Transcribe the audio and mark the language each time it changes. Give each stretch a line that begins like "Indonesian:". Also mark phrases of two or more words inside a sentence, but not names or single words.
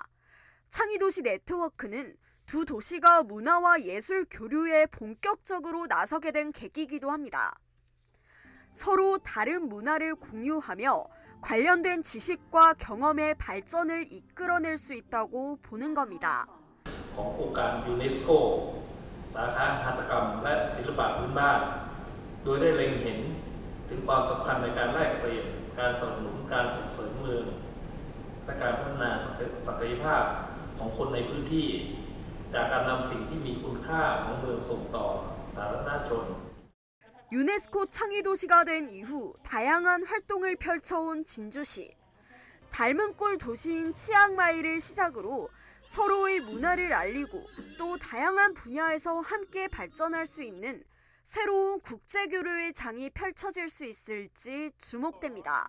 Korean: 창의도시 네트워크는 두 도시가 문화와 예술 교류에 본격적으로 나서게 된 계기이기도 합니다. 서로 다른 문화를 공유하며 관련된 지식과 경험의 발전을 이끌어낼 수 있다고 보는 겁니다.
Thai: ขององค์การยูเนสโกสาขาหัตถกรรมและศิลปะพื้นบ้านโดยได้เล็งเห็นถึงความสำคัญในการแลกเปลี่ยนการสนับสนุนการส่งเสริมเมืองและการพัฒนาศักยภาพของคนในพื้นที่จากการนำสิ่งที่มีคุณค่าของเมืองส่งต่อสาธารณชน
Korean: 유네스코 창의도시가 된 이후 다양한 활동을 펼쳐온 진주시. 닮은 꼴 도시인 치앙마이를 시작으로 서로의 문화를 알리고 또 다양한 분야에서 함께 발전할 수 있는 새로운 국제교류의 장이 펼쳐질 수 있을지 주목됩니다.